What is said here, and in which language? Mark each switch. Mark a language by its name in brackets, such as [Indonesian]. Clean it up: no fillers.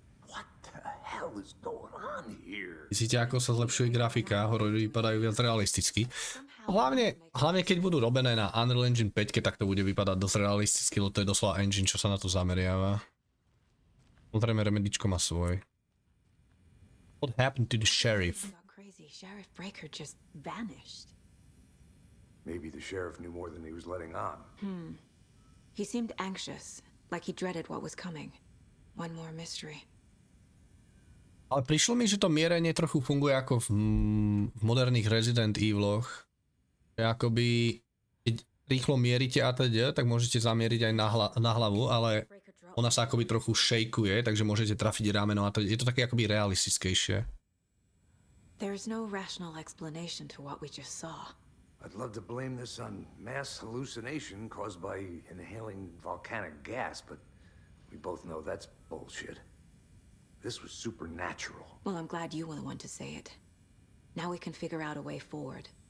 [English] What the hell is going on here? [Slovak] Vidíte, ako sa zlepšuje grafika, horory vypadajú viac realisticky. Hlavne keď budú robené na Unreal Engine 5, tak to bude vypadať dosť realisticky, lebo to je doslova engine, čo sa na to zameriava. Samozrejme, remedičko má svoj. [English] What happened to the sheriff? Crazy Sheriff Breaker just vanished. Maybe the sheriff knew more than he was letting on. He seemed anxious, like he dreaded what was coming. One more mystery. [Slovak] Ale prišlo mi, že to mierenie trochu funguje ako v moderných Resident Eviloch. Akoby, keď rýchlo mierite a teda, tak môžete zamieriť aj na hlavu, ale ona sa akoby trochu šejkuje, takže môžete trafiť rameno a teda. Je to také akoby realistickejšie. [English] There's no rational explanation to what we just saw. I'd love to blame this on mass hallucination caused by inhaling volcanic gas, but we both know that's bullshit. This was supernatural. Well, I'm glad you were the one to say it. Now we can figure out a way forward.